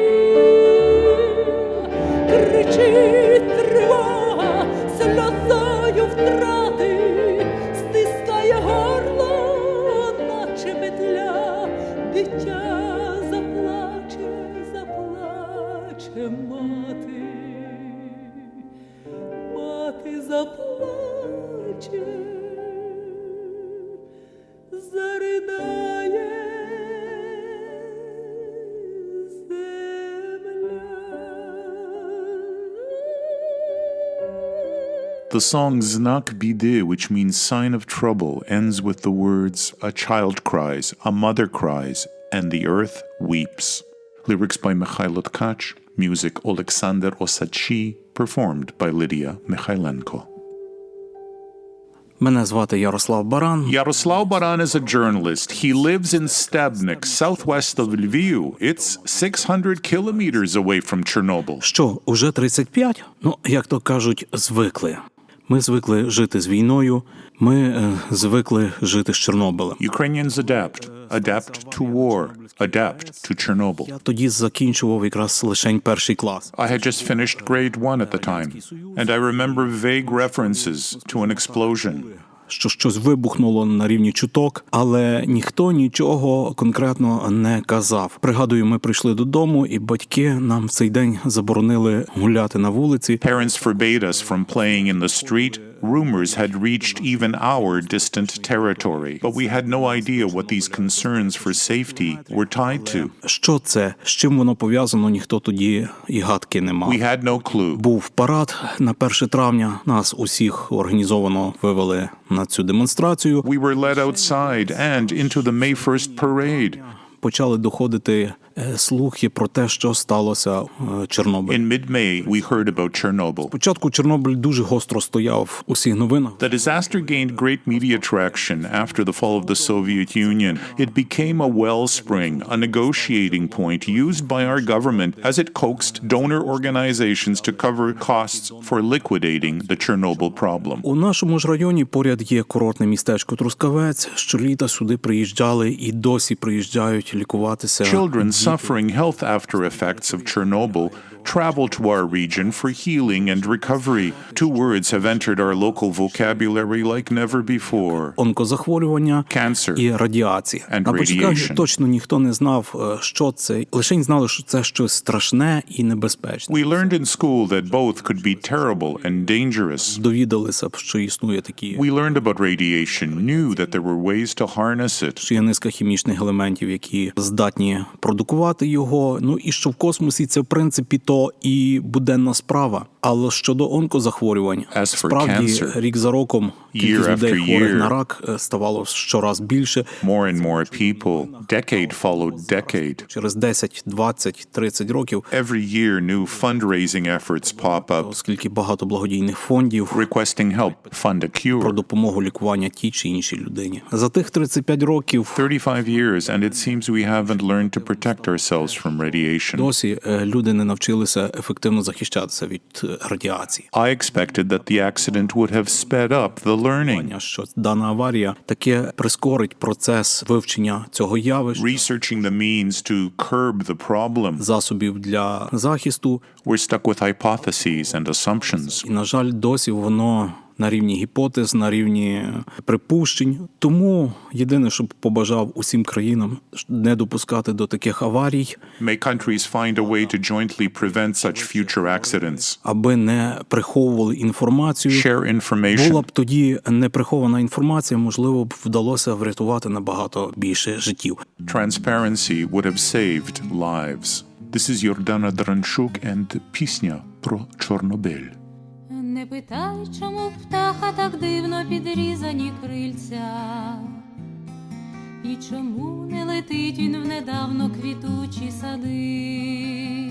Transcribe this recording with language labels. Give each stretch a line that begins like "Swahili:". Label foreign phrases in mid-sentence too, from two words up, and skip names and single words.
Ukrainian: Кричить тривога, сльозою втрати, стискає горло, наче петля, дитя заплаче, заплаче мати, мати заплаче, заридає
English: The song Znak Bide, which means sign of trouble, ends with the words, a child cries, a mother cries, and the earth weeps. Lyrics by Mikhailo Tkach, music Alexander Osachi, performed by Lydia Mikhailenko.
Ukrainian: Мене звати Ярослав Баран.
English: Yaroslav Baran is a journalist. He lives in Stebnik, southwest of Lviv. It's 600 kilometers away from Chernobyl.
Ukrainian: Що, уже 35? Ну, як то кажуть, звикли. Ми звикли жити з війною, ми звикли жити з Чорнобилем.
English: Ukrainians adapt to war, adapt to Chernobyl.
Ukrainian: Я тоді закінчував якраз лишень перший клас.
English: I had just finished grade 1 at the time, and I remember vague references to an explosion.
Ukrainian: Що щось вибухнуло на рівні чуток, але ніхто нічого конкретно не казав. Пригадую, ми прийшли додому, і батьки нам в цей день заборонили гуляти на вулиці.
English: Parents forbade us from playing in the street. Rumors had reached even our distant territory, but we had no idea what these concerns for safety were tied to.
Ukrainian: Що це? З чим воно пов'язано? Ніхто тоді і гадки не мав.
English: We had no clue.
Ukrainian: Був парад на 1 травня. Нас усіх організовано вивели на цю демонстрацію.
English: We were led outside and into the May 1st parade.
Ukrainian: Почали доходити слухи про те, що сталося в Чорнобилі.
English: In mid-May, we heard about Chernobyl. Спочатку Чорнобиль дуже гостро стояв у всіх новинах. The disaster gained great media traction after the fall of the Soviet Union. It became a wellspring, a negotiating point used by our government as it coaxed donor organizations to cover costs for liquidating the Chernobyl problem.
Ukrainian: У нашому ж районі поряд є курортне містечко Трускавець. Щоліта сюди приїжджали і досі приїжджають лікуватися.
English: Children suffering health after effects of Chernobyl travel to our region for healing and recovery. Two words have entered our local vocabulary like never before.
Ukrainian: Онкозахворювання
English: Cancer
Ukrainian: і радіація.
English: and
Ukrainian: На початках
English: radiation.
Ukrainian: точно ніхто не знав, що це. Лише знали, що це щось страшне і небезпечне.
English: We learned in school that both could be terrible and dangerous.
Ukrainian: Довідалися б, що існує такі.
English: We learned about radiation, knew that there were ways to harness it.
Ukrainian: Що є низка хімічних елементів, які здатні продукувати лікувати його. Ну і що в космосі це, в принципі, то і буденна справа. Але щодо онкозахворювань, справді, рік за роком кількість людей хворих на рак ставало щораз більше.
English: More and more people, decade followed decade.
Ukrainian: Через 10, 20, 30 років.
English: Every year new fundraising efforts pop up.
Ukrainian: Оскільки багато благодійних фондів
English: requesting help fund a cure.
Ukrainian: Про допомогу лікування тій чи іншій людині. За тих 35 років
English: 35 years and it seems we haven't learned to protect ourselves from radiation.
Ukrainian: Досі люди не навчилися ефективно захищатися від радіації.
English: I expected that the accident would have sped up the learning.
Ukrainian: Що дана аварія таке прискорить процес вивчення цього явища.
English: Researching the means to curb the problem.
Ukrainian: Засобів для захисту.
English: We're stuck with hypotheses and assumptions.
Ukrainian: І, на жаль, досі воно на рівні гіпотез, на рівні припущень. Тому єдине, що побажав усім країнам не допускати до таких аварій.
English: May countries find a way to jointly prevent such future accidents.
Ukrainian: Аби не приховували інформацію.
English: Share information.
Ukrainian: Була б тоді неприхована інформація, можливо б вдалося врятувати набагато більше життів.
English: Transparency would have saved lives. This is Йордана Дранчук and
Ukrainian: пісня про Чорнобиль. Не питай, чому в птаха так дивно підрізані крильця, і чому не летить він в недавно квітучі сади.